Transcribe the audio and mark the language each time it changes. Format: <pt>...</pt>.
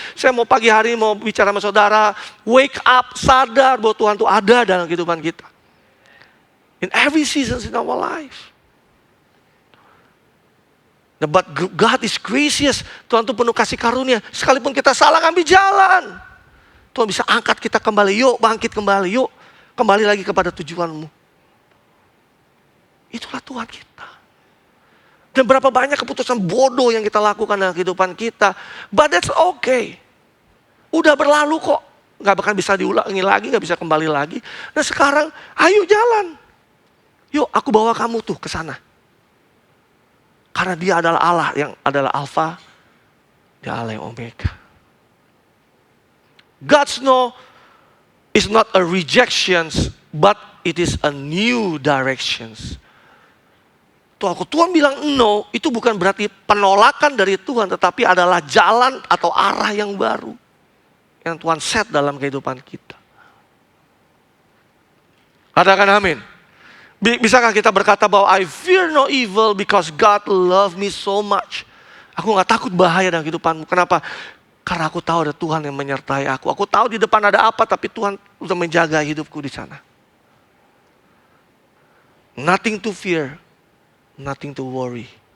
<id>Saya mau pagi hari mau bicara sama saudara,</id> <en>wake up,</en> <id>sadar bahwa Tuhan itu ada dalam kehidupan kita.</id> <en>In every season in our life. But God is gracious.</en> <id>Tuhan itu penuh kasih karunia. Sekalipun kita salah ngambil jalan, Tuhan bisa angkat kita kembali. Yuk bangkit kembali, yuk kembali lagi kepada tujuanmu. Itulah Tuhan kita. Dan berapa banyak keputusan bodoh yang kita lakukan dalam kehidupan kita.</id> <en>But that's okay.</en> <id>Udah berlalu kok. Gak bakal bisa diulangi lagi, gak bisa kembali lagi. Nah sekarang ayo jalan. Yuk aku bawa kamu tuh ke sana. Karena dia adalah Allah yang adalah Alfa, dia Allah yang Omega.</id> <en>God's no is not a rejections, but it is a new directions.</en> <id>Tuhan bilang no, itu bukan berarti penolakan dari Tuhan, tetapi adalah jalan atau arah yang baru yang Tuhan set dalam kehidupan kita. Katakan amin. Bisakah kita berkata bahwa</id> <en>I fear no evil because God love me so much.</en> <id>Aku gak takut bahaya dalam kehidupanmu. Kenapa? Karena aku tahu ada Tuhan yang menyertai aku. Aku tahu di depan ada apa, tapi Tuhan sudah menjaga hidupku di sana.</id> <en>Nothing to fear, nothing to worry.</en>